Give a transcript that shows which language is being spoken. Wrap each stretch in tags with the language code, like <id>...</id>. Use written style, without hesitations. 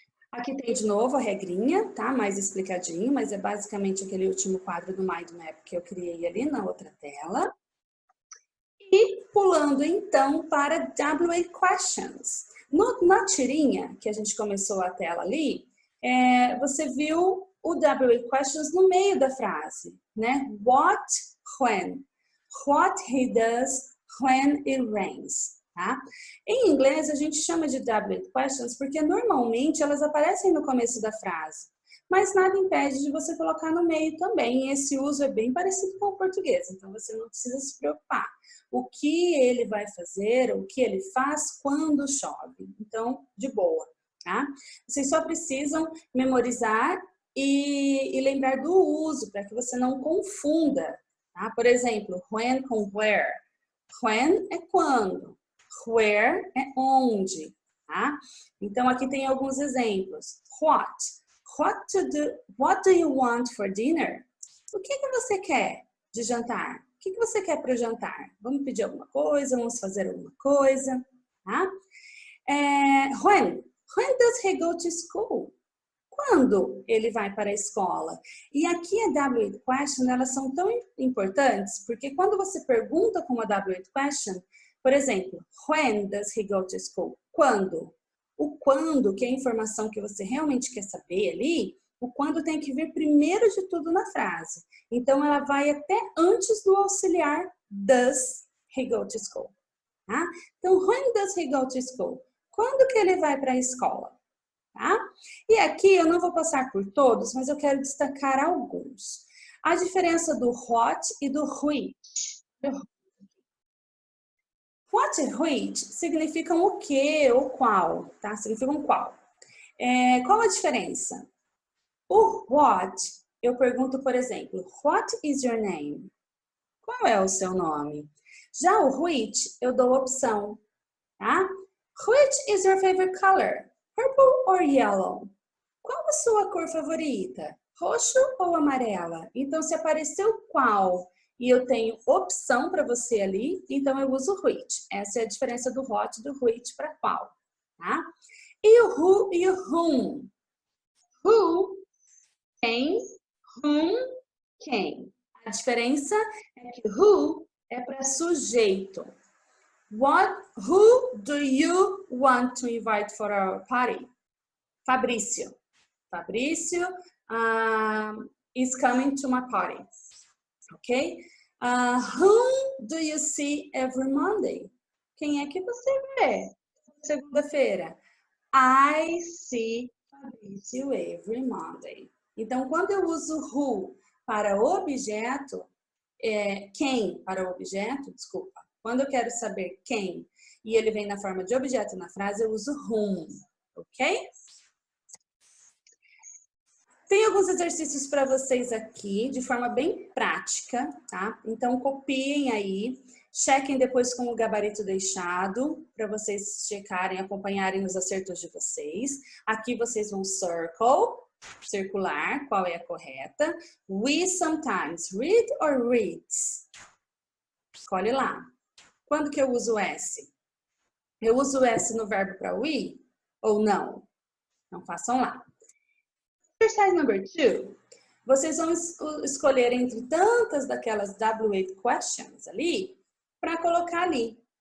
<pt>Aqui tem de novo a regrinha, tá? Mais explicadinho, mas é basicamente aquele último quadro do Mind Map que eu criei ali na outra tela. E pulando então para WA Questions. Na tirinha que a gente começou a tela ali, você viu o WA Questions no meio da frase, né?</pt> <en>What, when. What he does when it rains.</en> <pt>Tá? Em inglês, a gente chama de WA Questions porque normalmente elas aparecem no começo da frase. Mas nada impede de você colocar no meio também. E esse uso é bem parecido com o português, então você não precisa se preocupar. O que ele vai fazer, o que ele faz quando chove. Então, de boa, tá? Vocês só precisam memorizar e lembrar do uso, para que você não confunda, tá? Por exemplo, when com where. When é quando, where é onde, tá? Então, aqui tem alguns exemplos.</pt> <en>What do you want for dinner?</en> <pt>O que você quer de jantar? O que você quer para o jantar? Vamos pedir alguma coisa? Vamos fazer alguma coisa? Tá?</pt> <en>When does he go to school?</en> <pt>Quando ele vai para a escola? E aqui a W8 question, elas são tão importantes, porque quando você pergunta com uma W8 question, por exemplo,</pt> <en>when does he go to school?</en> <pt>Quando? O quando, que é a informação que você realmente quer saber ali, o quando tem que vir primeiro de tudo na frase. Então, ela vai até antes do auxiliar</pt> <en>does he go to school.</en> <pt>Tá?</pt> <en>Então, when does he go to school?</en> <pt>Quando que ele vai para a escola? Tá? E aqui eu não vou passar por todos, mas eu quero destacar alguns. A diferença do what e do which. What e which significam o que ou qual, tá? Significam qual. Qual a diferença? O what, eu pergunto, por exemplo,</pt> <en>what is your name?</en> <pt>Qual é o seu nome? Já o which, eu dou opção, tá?</pt> <en>Which is your favorite color? Purple or yellow?</en> <pt>Qual a sua cor favorita? Roxo ou amarela? Então, se apareceu qual e eu tenho opção para você ali, então eu uso which. Essa é a diferença do what e do which para qual, tá? E o who e o whom? Who, quem, whom, quem. A diferença é que who é para sujeito.</pt> <en>Who do you want to invite for our party? Fabrício. Fabrício is coming to my party. Ok? Whom do you see every Monday?</en> <pt>Quem é que você vê segunda-feira?</pt> <en>I see Fabrício every Monday.</en> <pt>Então, quando eu uso who para objeto, quem para objeto, desculpa. Quando eu quero saber quem e ele vem na forma de objeto na frase, eu uso whom, ok? Tem alguns exercícios para vocês aqui, de forma bem prática, tá? Então, copiem aí, chequem depois com o gabarito deixado, para vocês checarem, acompanharem os acertos de vocês. Aqui vocês vão circular, qual é a correta.</pt> <en>We sometimes read or reads.</en> <pt>Escolhe lá. Quando que eu uso S? Eu uso S no verbo para we ou não? Então, façam lá.</pt> <en>Exercise number 2.</en> <pt>Vocês vão escolher entre tantas daquelas W8 questions ali, para colocar ali.</pt>